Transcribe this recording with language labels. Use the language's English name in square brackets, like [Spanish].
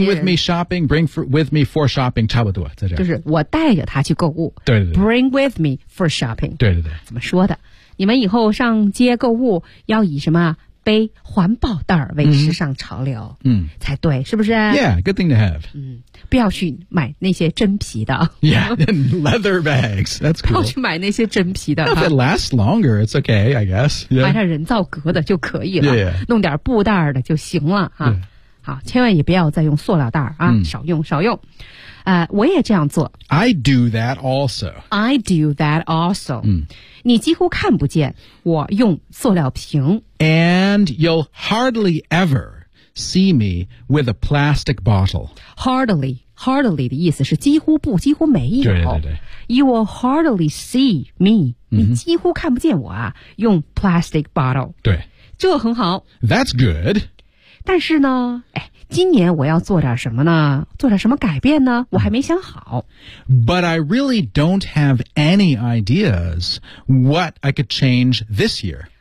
[English] bring with me shopping bring for, with me for shopping [Chinese] 差不多在这就是我带着它去购物对对对 [English] bring with me for shopping [Chinese] 对对对怎么说的你们以后上街购物要以什么背环保袋为时尚潮流才对是不是 [English] Yeah, good thing to have. [Chinese] 不要去买那些真皮的。 [English] Yeah, leather bags, that's cool. [Chinese] 不要去买那些真皮的。 [English] If it lasts longer, it's okay, I guess.、 [Chinese] 买点人造革的就可以了 [English] yeah, yeah. [Chinese] 弄点布袋的就行了。啊 [English] yeah. [Chinese] 好千万也不要再用塑料袋啊、少用少用。我也这样做。 [English] I do that also. I do that also.、嗯、 [Chinese] 你几乎看不见我用塑料瓶。 [English] And you'll hardly ever see me with a plastic bottle. Hardly, hardly [Chinese] 的意思是几乎不，几乎没有。对对对。 [English] You will hardly see me.、嗯、 [Chinese] 你几乎看不见我啊，用 [English] plastic bottle。 [Chinese] 对。这很好。 [English] That's good. [Chinese] 但是呢，哎，今年我要做点什么呢？做点什么改变呢？我还没想好。 [English] But I really don't have any ideas what I could change this year.